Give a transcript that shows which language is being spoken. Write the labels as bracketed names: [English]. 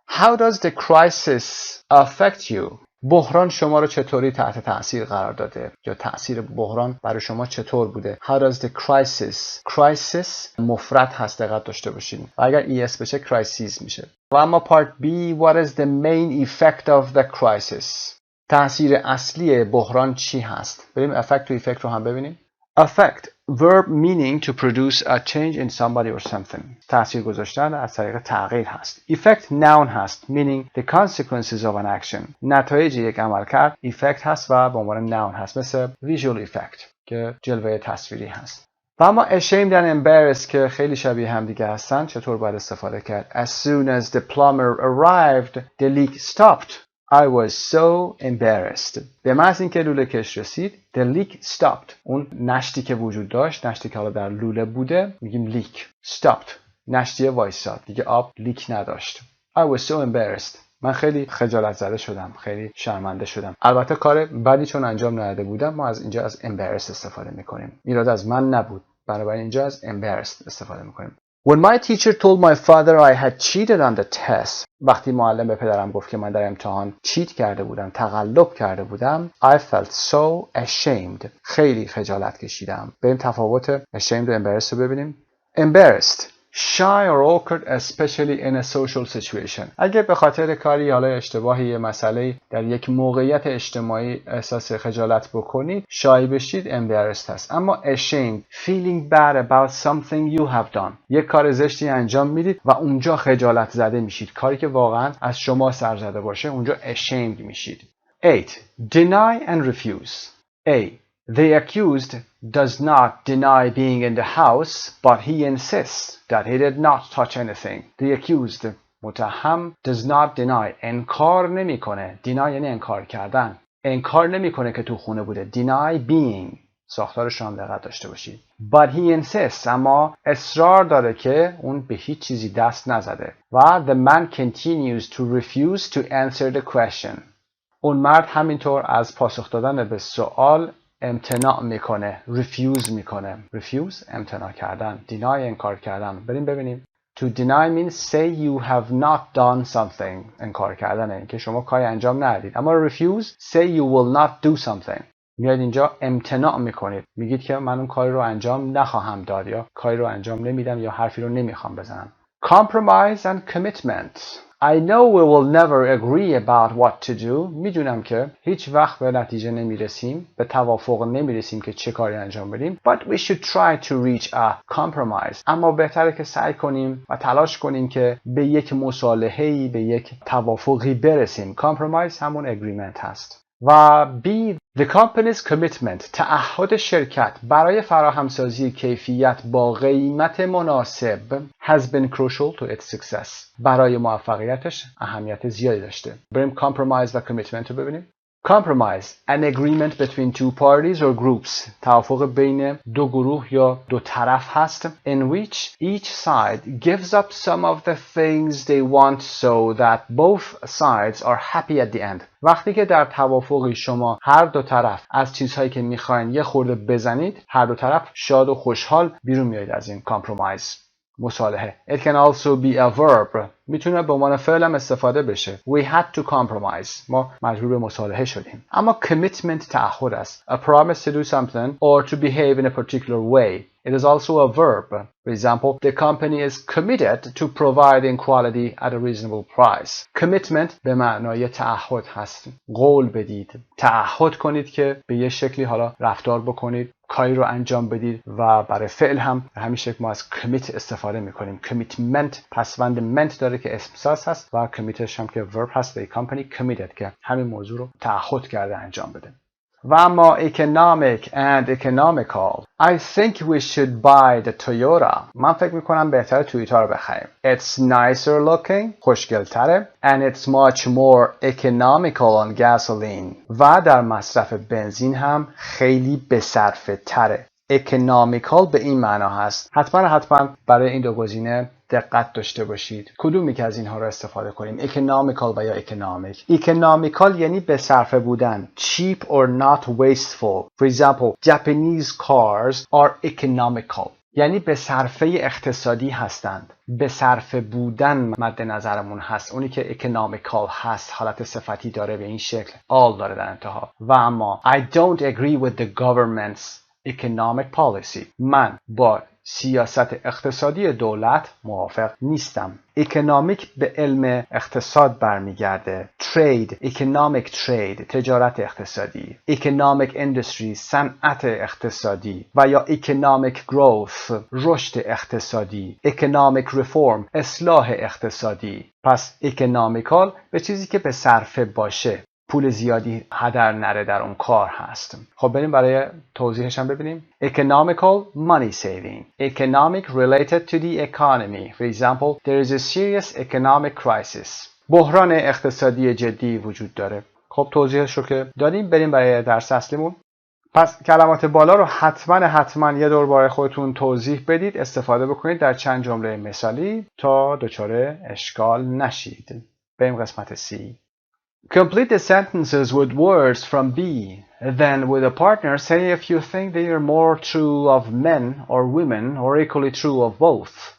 [English] How does the crisis affect you? [Persian] بحران شما رو چطوری تحت تاثیر قرار داده یا تاثیر بحران برای شما چطور بوده؟ [English] How does the crisis [Persian] مفرد هست، دقت داشته باشید و اگر es بشه crises میشه. و اما part B [English] what is the main effect of the crisis؟ [Persian] تاثیر اصلی بحران چی هست؟ بریم effect و effect رو هم ببینیم. [English] Affect verb meaning to produce a change in somebody or something. [Persian] تاثیر گذاشتن از طریق تغییر هست. [English] Effect noun هست meaning the consequences of an action. [Persian] نتایج یک عمل کرد effect هست و به عنوان noun هست، مثل visual effect که جلوه تصویری هست. و اما ashamed and embarrassed که خیلی شبیه هم دیگه هستن، چطور باید استفاده کرد؟ [English] As soon as the plumber arrived, the leak stopped. I was so embarrassed. [Persian] به محض اینکه لوله کش رسید [English] the leak stopped. [Persian] اون نشتی که وجود داشت، نشتی که حالا در لوله بوده، میگیم leak. stopped. نشتی وایساد. دیگه آب لیک نداشت. [English] I was so embarrassed. [Persian] من خیلی خجالت زده شدم، خیلی شرمنده شدم. البته کار بدی چون انجام نداده بودم، ما از اینجا از embarrassed استفاده میکنیم. ایراد از من نبود. بنابراین اینجا از embarrassed استفاده میکنیم. [English] When my teacher told my father I had cheated on the test. [Persian] وقتی معلم به پدرم گفت که من در امتحان چیت کرده بودم، تقلب کرده بودم. [English] I felt so ashamed. [Persian] خیلی خجالت کشیدم. بریم تفاوت ashamed و embarrassed رو ببینیم. [English] Embarrassed. Shy or awkward especially in a social situation. [Persian] اگه به خاطر کاری حالا اشتباهی یه مسئله در یک موقعیت اجتماعی احساس خجالت بکنید، شای بشید embarrassed هست. [English] اما ashamed feeling bad about something you have done. [Persian] یک کار زشتی انجام میدید و اونجا خجالت زده میشید. کاری که واقعا از شما سر زده باشه اونجا ashamed میشید. [English] 8. Deny and refuse. A. The accused does not deny being in the house, but he insists that he did not touch anything. The accused, متهم, does not deny. [Persian] انکار نمیکنه. Deny یعنی انکار کردن. انکار نمیکنه که تو خونه بوده. [English] Deny being. [Persian] ساختارش رو هم دقت داشته باشید. [English] But he insists. [Persian] اما اصرار داره که اون به هیچ چیزی دست نزده. [English] و the man continues to refuse to answer the question. [Persian] اون مرد همینطور از پاسخ دادن به سوال امتناع میکنه. refuse میکنه. refuse امتناع کردن. deny انکار کردن. بریم ببینیم. [English] to deny means say you have not done something. [Persian] انکار کردنه که شما کاری انجام ندید. [English] اما refuse say you will not do something. [Persian] میاد اینجا امتناع میکنید. میگید که من اون کاری رو انجام نخواهم داد یا کاری رو انجام نمیدم یا حرفی رو نمیخوام بزنم. [English] compromise and commitment. I know we will never agree about what to do. [Persian] میدونم که هیچ وقت به نتیجه نمیرسیم، به توافق نمیرسیم که چه کاری انجام بدیم. [English] But we should try to reach a compromise. [Persian] اما بهتره که سعی کنیم و تلاش کنیم که به یک مصالحه‌ای، به یک توافقی برسیم. [English] Compromise همون agreement هست. و B. The company's commitment. [Persian] تعهد شرکت برای فراهمسازی کیفیت با قیمت مناسب [English] has been crucial to its success. [Persian] برای موفقیتش اهمیت زیادی داشته. بریم compromise و commitment رو ببینیم. [English] Compromise, an agreement between two parties or groups. [Persian] توافق بین دو گروه یا دو طرف هست. [English] In which each side gives up some of the things they want so that both sides are happy at the end. [Persian] وقتی که در توافقی شما هر دو طرف از چیزهایی که میخواین یه خورده بزنید، هر دو طرف شاد و خوشحال بیرون میایید از این compromise. [English] مصالحه. It can also be a verb. [Persian] میتونه به عنوان فعل هم استفاده بشه. [English] We had to compromise. [Persian] ما مجبور به مصالحه شدیم. اما commitment تعهد است. [English] A promise to do something or to behave in a particular way. It is also a verb. For example, the company is committed to providing quality at a reasonable price. [Persian] Commitment به معنای تعهد هست. قول بدید. تعهد کنید که به یه شکلی حالا رفتار بکنید، کاری رو انجام بدید و برای فعل هم به همین شکل ما از commit استفاده میکنیم. commitment پسوند ment داره که اسم ساز هست و commitش هم که verb هست. [English] The company committed [Persian] که همین موضوع رو تعهد کرده انجام بده. [English] و اما economic and economical. I think we should buy the Toyota. [Persian] من فکر میکنم بهتره تویوتا رو بخریم. [English] It's nicer looking. [Persian] خوشگلتره. [English] And it's much more economical on gasoline. [Persian] و در مصرف بنزین هم خیلی بصرفه تره. economical به این معنا هست. حتما برای این دو گزینه دقت داشته باشید. کدومی که از اینها رو استفاده کنیم؟ economical و یا economic. economical یعنی به صرفه بودن. [English] cheap or not wasteful. For example, Japanese cars are economical. [Persian] یعنی به صرفه اقتصادی هستند. به صرفه بودن مد نظرمون هست. اونی که economical هست حالت صفتی داره به این شکل. all داره در انتها. [English] و اما I don't agree with the government's economic policy. [Persian] من با سیاست اقتصادی دولت موافق نیستم. اکونومیک به علم اقتصاد برمیگرده. trade, economic trade، تجارت اقتصادی. economic industry، صنعت اقتصادی. و یا economic growth، رشد اقتصادی. economic reform، اصلاح اقتصادی. پس economical به چیزی که به صرفه باشه، پول زیادی هدر نره در اون کار هست. خب بریم برای توضیحش هم ببینیم. [English] Economical, money saving. Economic related to the economy. For example, there is a serious economic crisis. [Persian] بحران اقتصادی جدی وجود داره. خب توضیحش رو که دادیم، بریم برای درس اصلیمون. پس کلمات بالا رو حتما یه دور برای خودتون توضیح بدید، استفاده بکنید در چند جمله مثالی تا دچار اشکال نشید. بریم قسمت C. [English] Complete the sentences with words from B. Then, with a partner, say if you think they are more true of men or women or equally true of both.